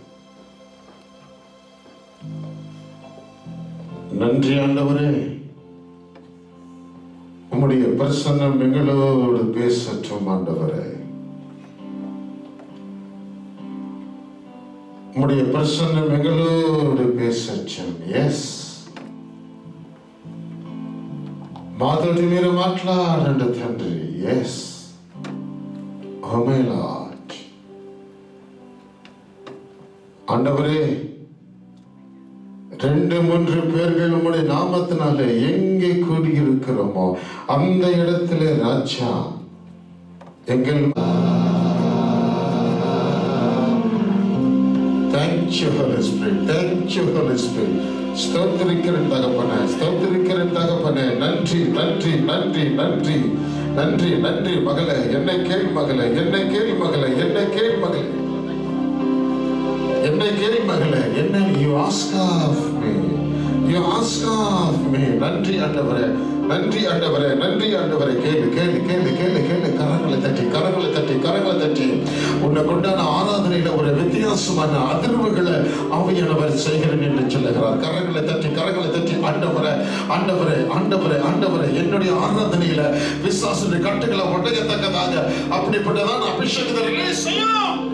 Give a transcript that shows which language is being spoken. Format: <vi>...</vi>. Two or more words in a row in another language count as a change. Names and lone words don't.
<ta>நன்றி ஆண்டவரே, உம்முடைய பிரசன்னம் எங்களோடு பேசட்டும் ஆண்டவரே. உம்முடைய பிரசன்னம் எங்களோடு பேசட்டும். எஸ்,</ta> <te>మాతోటి మీరు మాట్లాడండి తండ్రి.</te> <en>Yes, oh my Lord.</en> <ta>ஆண்டவரே, 2-3 பேர்கள் உம்முடைய நாமத்தினாலே எங்கே கூடியிருக்கிறோமோ அந்த இடத்திலே ராஜா எங்கள்</ta> <en>Thank you, Holy Spirit. Thank you, Holy Spirit.</en> <ta>ஸ்தோத்திரிக்கிறேன் தகப்பனே, ஸ்தோத்திரிக்கிறேன் தகப்பனே. நன்றி நன்றி நன்றி நன்றி. நன்றி நன்றி மகளே, என்னை கேள் மகளே, என்னை கேள் மகளே, என்னை கேள் மகளே, என்னை கேள் மகளே, என்ன</ta> <en>you ask of me, you ask of me.</en> <ta>நன்றி ஆண்டவரே, நன்றி ஆண்டவரே, நன்றி ஆண்டவரே. கேளு கேளு கேளு கேளு கேளு. கரங்களை தட்டி கரங்களை தட்டி கரங்களை தட்டி உன்னை கொண்டான ஆராதனையில ஒரு வித்தியாசமான அதிர்வுகளை ஆவியானவர் செய்கிறேன் என்று சொல்லுகிறார். கரங்களை தட்டி கரங்களை தட்டி ஆண்டவரே ஆண்டவரே ஆண்டவரே ஆண்டவரே, என்னுடைய ஆராதனையில விசுவாச கட்டுகளை உடையத்தக்கதாக அப்படிப்பட்டதான் அபிஷேகத்தை ரிலீஸ் செய்யும்.</ta>